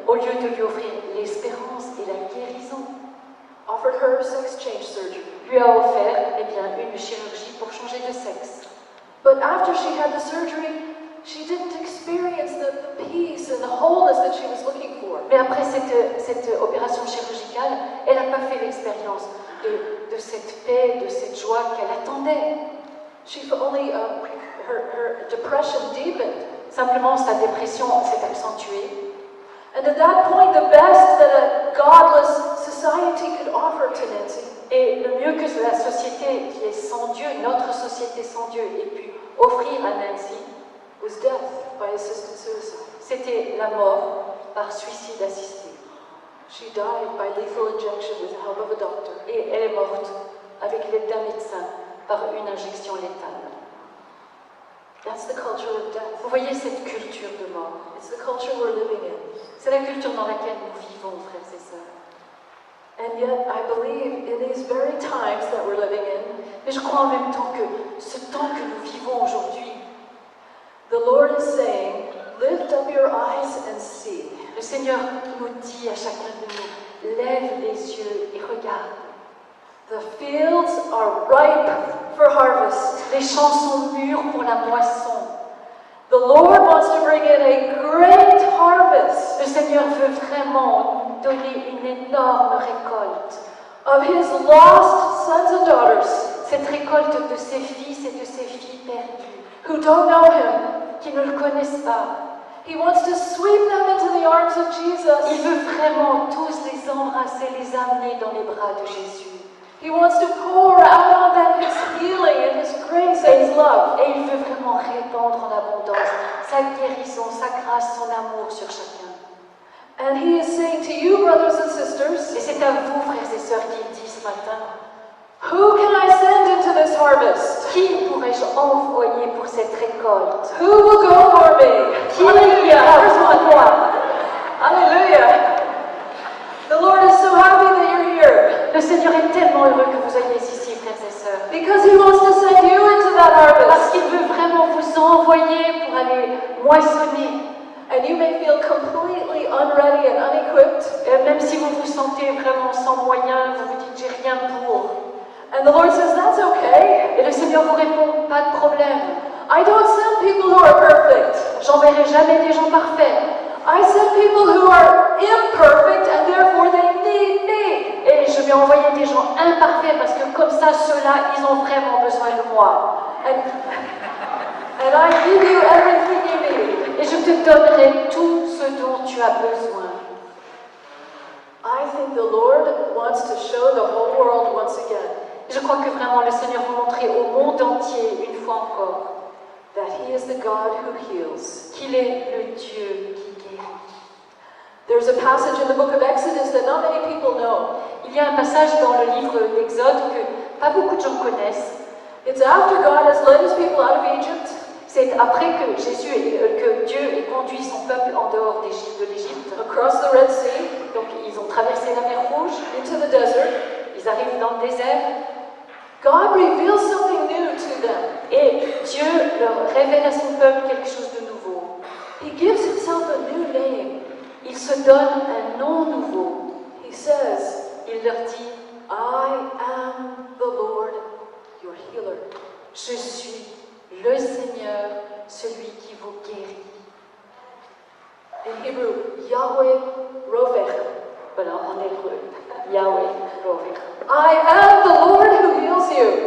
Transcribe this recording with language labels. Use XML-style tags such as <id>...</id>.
<fr>au lieu de lui offrir l'espérance et la guérison,</fr> <en>offered her sex change surgery.</en> <fr>Lui a offert une chirurgie pour changer de sexe.</fr> <en>But after she had the surgery, she didn't experience the peace and the wholeness that she was looking for.</en> <fr>Mais après cette opération chirurgicale, elle n'a pas fait l'expérience de cette paix, de cette joie qu'elle attendait.</fr> <en>She only her depression deepened.</en> <fr>Simplement, sa dépression s'est accentuée.</fr> <en>And at that point, the best that a godless society could offer to Nancy,</en> <fr>et le mieux que la société qui est sans Dieu, notre société sans Dieu, ait pu offrir à Nancy,</fr> <en>was death by assisted suicide.</en> <fr>C'était la mort par suicide assisté.</fr> <en>She died by lethal injection with the help of a doctor.</en> <fr>Et elle est morte avec l'aide d'un médecin par une injection létale.</fr> <en>That's the culture of death.</en> <fr>Vous voyez cette culture de mort.</fr> <en>It's the culture we're living in.</en> <fr>C'est la culture dans laquelle nous vivons, frères et sœurs.</fr> <en>And yet, I believe in these very times that we're living in,</en> <fr>Mais je crois en même temps que ce temps que nous vivons aujourd'hui,</fr> <en>the Lord is saying, lift up your eyes and see.</en> <fr>le Seigneur nous dit à chacun de nous, lève les yeux et regarde.</fr> <en>The fields are ripe for harvest.</en> <fr>Les champs sont mûrs pour la moisson.</fr> <en>The Lord wants to bring in a great harvest</en> <fr>Le Seigneur veut vraiment nous donner une énorme récolte.</fr> <en>of His lost sons and daughters</en> <fr>Cette récolte de ses fils et de ses filles perdus,</fr> <en>who don't know Him.</en> <fr>qui ne le connaissent pas.</fr> <en>He wants to sweep them into the arms of</en> <fr>Il</fr> <en>Jesus.</en> <fr>veut vraiment tous les embrasser, les amener dans les bras de Jésus.</fr> <en>He wants to pour out on them His healing and His grace and His love.</en> <fr>Et il veut vraiment répandre en abondance sa guérison, sa grâce, son amour sur chacun.</fr> <en>And He is saying to you, brothers and</en> <fr>Et</fr> <en>sisters,</en> <fr>c'est à vous, frères et sœurs, qu'il dit ce matin,</fr> <en>who can I send into this harvest?</en> <fr>qui pourrais-je envoyer pour cette récolte?</fr> <en>Who will go for me?</en> <fr>Qui ira pour moi?</fr> <en>Hallelujah. The Lord is so happy that you're here</en> <fr>Le Seigneur est tellement heureux que vous soyez ici, frères et sœurs.</fr> <en>because He wants to send you into that</en> <fr>Parce</fr> <en>harvest.</en> <fr>qu'il veut vraiment vous envoyer pour aller moissonner.</fr> <en>And you may feel completely unready and unequipped.</en> <fr>Et même si vous vous sentez vraiment sans moyens, vous vous dites j'ai rien pour.</fr> <en>And the Lord says, that's okay.</en> <fr>Et le Seigneur vous répond pas de problème.</fr> <en>I don't send people who are perfect.</en> <fr>J'enverrai jamais des gens parfaits.</fr> <en>I send people who are imperfect and therefore they need me.</en> <fr>Et je vais envoyer des gens imparfaits parce que comme ça, ceux-là, ils ont vraiment besoin de moi.</fr> <en>And I give you everything you need.</en> <fr>Et je te donnerai tout ce dont tu as besoin.</fr> <en>I think the Lord wants to show the whole world once again</en> <fr>Je crois que vraiment le Seigneur veut montrer au monde entier, une fois encore,</fr> <en>that He is the God who heals.</en> <fr>qu'il est le Dieu qui guérit.</fr> <en>There's a passage in the book of Exodus that not many people know.</en> <fr>Il y a un passage dans le livre d'Exode que pas beaucoup de gens connaissent.</fr> <en>It's after God has led His people out of Egypt.</en> <fr>C'est après que que Dieu ait conduit son peuple en dehors de l'Égypte.</fr> <en>Across the Red Sea,</en> <fr>Donc ils ont traversé la mer Rouge,</fr> <en>into the desert,</en> <fr>ils arrivent dans le désert</fr> <en>God reveals something new to them.</en> <fr>et Dieu leur révèle à son peuple quelque chose de nouveau.</fr> <en>He gives Himself a new name.</en> <fr>Il se donne un nom nouveau.</fr> <en>He says,</en> <fr>Il leur dit,</fr> <en>I am the Lord, your healer.</en> <fr>je suis le Seigneur, celui qui vous guérit.</fr> <en>In Hebrew, Yahweh Rovech.</en> <fr>Voilà, en hébreu, Yahweh, Rovech.</fr> <en>I am the Lord who heals you.</en>